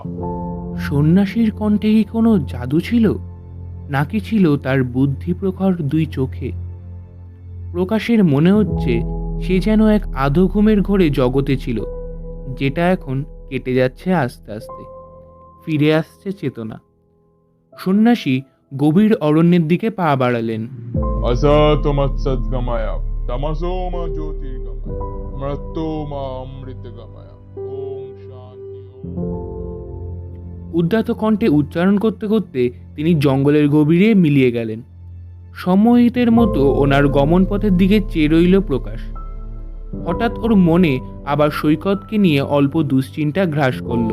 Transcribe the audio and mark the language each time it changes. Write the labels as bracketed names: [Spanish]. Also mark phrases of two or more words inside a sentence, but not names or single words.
[Bangla] সন্ন্যাসীর কণ্ঠে কি কোনো জাদু ছিল, নাকি ছিল তার বুদ্ধি প্রখর দুই চোখে? প্রকাশের মনে হচ্ছে সে যেন এক আধো ঘুমের ঘোরে জগতে ছিল, যেটা এখন কেটে যাচ্ছে আস্তে আস্তে। ফিরে আসছে চেতনা। সন্ন্যাসী গভীর অরণ্যের দিকে পা বাড়ালেন। [Sanskrit] असतमत्सद्गमय तमसो मा ज्योतिर्गमय मृत्यो मा अमृतगमय ओम शांति [Bangla] উদ্ধত কণ্ঠে উচ্চারণ করতে করতে তিনি জঙ্গলের গভীরে মিলিয়ে গেলেন। সময়িতের মতো ওনার গমন পথের দিকে চেয়ে রইল প্রকাশ। হঠাৎ ওর মনে আবার সৈকতকে নিয়ে অল্প দুশ্চিন্তা গ্রাস করল।